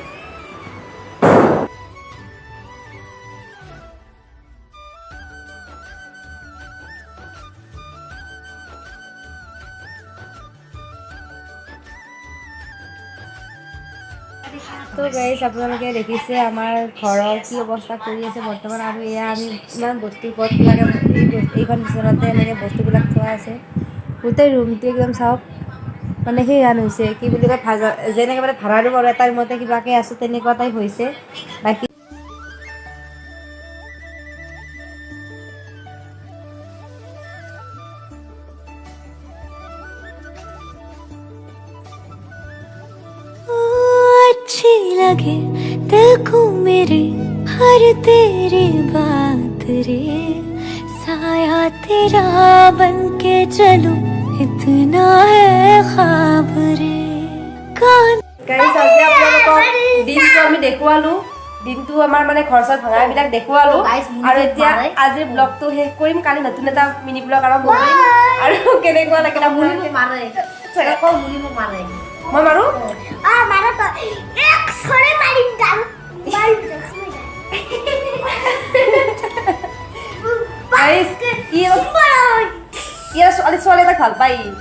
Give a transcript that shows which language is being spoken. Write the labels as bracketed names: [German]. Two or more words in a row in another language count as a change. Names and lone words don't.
[Assamese] তো গাইজ আপোনালোকে দেখিছে আমাৰ ঘৰৰ কি অৱস্থা কৰি আছে বৰ্তমান। আৰু এয়া আমি ইমান বস্তু ক'ত লাগে, এইখন বিচনাতে এনেকৈ বস্তুবিলাক থোৱা আছে। গোটেই ৰুমটো একদম চাওক মানে সেইহান হৈছে, কি বুলি কয় যেনেকৈ মানে ভাড়া ৰুম আৰু এটা ৰুমতে কিবাকৈ আছোঁ তেনেকুৱা টাইপ হৈছে। বাকী [Hindi] अच्छी लगे दिल को मेरे हर तेरी बात रे, साया तेरा बन के चलूं इतना है ख्वाब रे। [Assamese] গাইজ আজি আপোনালোকক দিনটো আমি দেখুৱালোঁ, দিনটো আমাৰ মানে ঘৰ চৰ ভাঙাবিলাক দেখুৱালোঁ। আৰু এতিয়া আজিৰ ব্লগটো শেষ কৰিম, কালি নতুন এটা মিনি ব্লগ আৰম্ভ কৰিম। আৰু কেনেকুৱা লাগিলে মুনি মোক মাৰে, আকৌ মুনি মোক মাৰে, মই মাৰোঁ ছোৱালী এটাক ভাল পাই